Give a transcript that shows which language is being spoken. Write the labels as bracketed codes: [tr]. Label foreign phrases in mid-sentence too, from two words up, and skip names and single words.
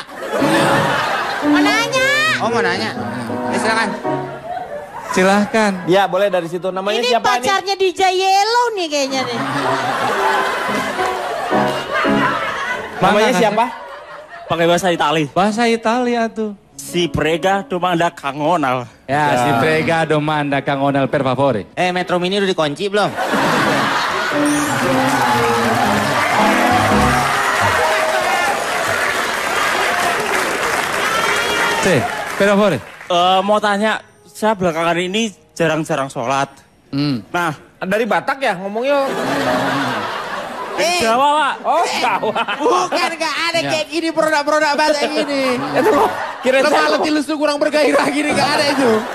[id] Mau nanya. Oh mau nanya. Silakan. Silahkan. Ya boleh dari situ. Namanya Ini siapa pacarnya DJ Yellow nih kayaknya nih. Namanya siapa? Pakai bahasa Itali. Bahasa Italia tuh. [it] Si prega domanda Kang Onal. Ya, si prega domanda Kang Onal per favore. [id] Metro Mini udah dikunci belum? [it] Per favore. [id] Mau tanya, saya belakangan ini jarang-jarang sholat. Nah, dari Batak ya ngomongnya. Jawa Pak. Oh Jawa. Bukan gak ada kayak gini produk-produk Batak gini. Itu loh. Kira Kepala tilus tuh kurang bergairah gini gak ada itu.